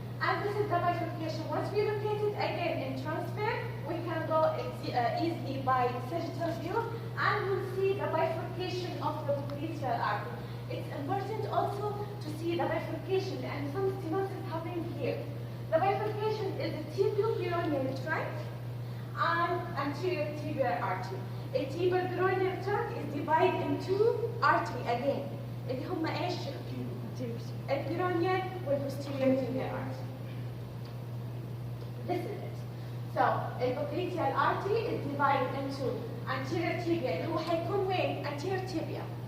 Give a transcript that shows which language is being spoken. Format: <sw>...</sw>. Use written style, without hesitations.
<en>And this is the bifurcation. Once we locate it again in transfer, we can go easily by sagittal view, and we'll see the bifurcation of the popliteal artery. It's important also to see the bifurcation, and some stenosis happening here. The bifurcation is the tibial-peroneal trunk and anterior tibial artery. A tibial-peroneal trunk is divided into artery again.</en> <ar>اللي هم ايش؟ البيرونيال والposterior tibial artery.</ar> <en>This is it. So, the popliteal artery is divided into anterior tibia</en> <ar>اللي هو حيكون وين؟</ar> <en>anterior tibia.</en>